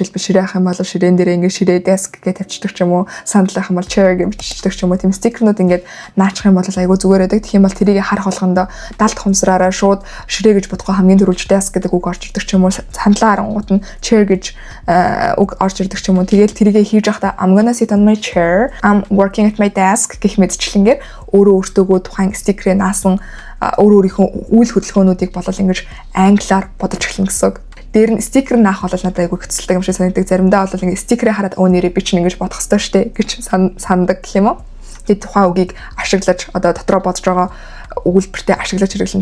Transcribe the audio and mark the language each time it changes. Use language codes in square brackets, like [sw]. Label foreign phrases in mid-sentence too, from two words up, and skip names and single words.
[mn] Жишээлбэл ширээ авах юм бол ширээн дээр ингээд ширээ desk гэж тавьчихдаг ч юм уу, сандал авах юм бол chair гэж биччихдэг ч юм уу. Тийм стикернүүд ингээд наачих юм бол айгүй зүгээр байдаг. Тэгэх юм бол тэрийг харах болгондоо далд хумсраараа шууд ширээ гэж бодгоо хамгийн дөрүүлж desk гэдэг үг орж ирдэг ч юм уу. Сандлаа харангууд нь chair гэж үг орж ирдэг ч юм уу. Тэгээд тэрийг хийж явахдаа [en] I'm gonna sit on my chair, I'm working at my desk [mn] гэх мэтчлэнгээр өөртөөгөө тухайн стикерээ наасан өөрийнхөө үйл хөдөлгөөнүүдийг болол ингэж англиар бодож эхлэн гэсэн үг. Дээр нь стикер наах бол надад айгүй хэцэлдэг юм шиг санагддаг. Заримдаа бол ингэ стикерээ хараад нэрээ би чинь ингэж бодох хэрэгтэй штэ гэж сандаг гэх юм уу. Тэгээд тухайн үгийг ашиглаж одоо дотроо бодож байгаа өгүүлбэртэй ашиглаж хэрэглэн.